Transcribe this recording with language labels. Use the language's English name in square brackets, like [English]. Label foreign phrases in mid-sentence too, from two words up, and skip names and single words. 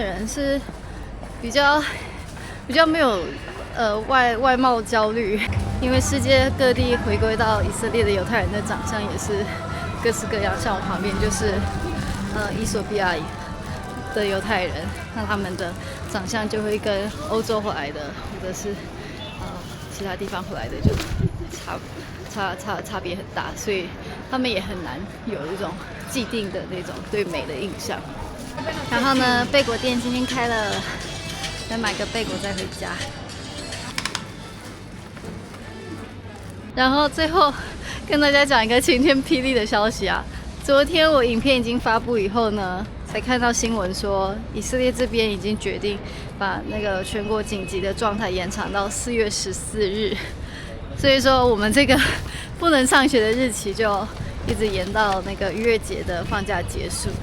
[Chinese] 人是比較沒有外貌焦慮，因為世界各地回歸到以色列的猶太人的長相也是各式各樣，像我旁邊就是伊索比亞的猶太人，那他們的長相就会跟歐洲回來的或者是其他地方回來的就差別很大，所以他們也很难有一種既定的那种对美的印象。然後呢，貝果店今天開了，再買個貝果再回家。然後最後跟大家講一個晴天霹靂的消息啊！昨天我影片已經發布以後呢，才看到新聞說，以色列這邊已經決定把那個全國緊急的狀態延長到4月14日，所以說我們這個不能上學的日期就一直延到那個逾越節的放假結束。